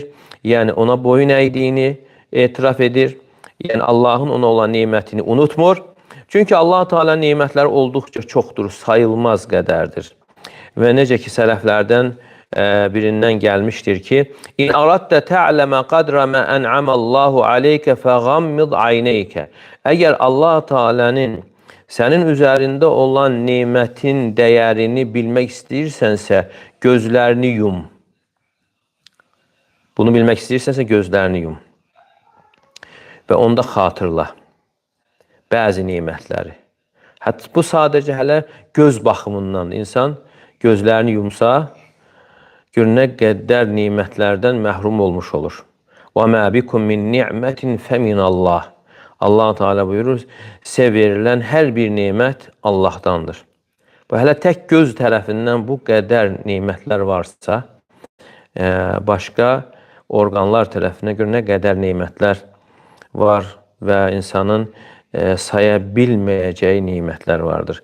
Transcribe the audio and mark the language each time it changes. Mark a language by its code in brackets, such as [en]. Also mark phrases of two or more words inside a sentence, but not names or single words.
[az] Yəni ona boyun əydiyini etiraf edir. Yəni Allahın ona olan nimətini unutmur. Çünki Allah Teala nimətləri olduqca çoxdur, sayılmaz qədərdir. Və necə ki sələflərdən birindən gəlmişdir ki: [ar] "إن أردت تعلم قدر ما أنعم الله عليك فغمض عينيك." [az] Əgər Allah Teala'nın sənin üzərində olan nimətin dəyərini bilmək istəyirsənsə, gözlərini yum. Bunu bilmək istəyirsənsə, gözlərini yum. Və onda xatırla bəzi nimətləri. Hətta bu sadəcə hələ göz baxımından insan gözlərini yumsa, gör nə qədər nimətlərdən məhrum olmuş olur. [ar] وَمَا بِكُمْ مِنْ نِعْمَةٍ فَمِنَ اللّٰهِ [az] Allah Teala buyurur, sizə verilən hər bir nimət Allahdandır. Bu hələ tək göz tərəfindən bu qədər nimətlər varsa, başqa orqanlar tərəfinə görə nə qədər nimətlər var və insanın saya bilməyəcəyi nimətlər vardır.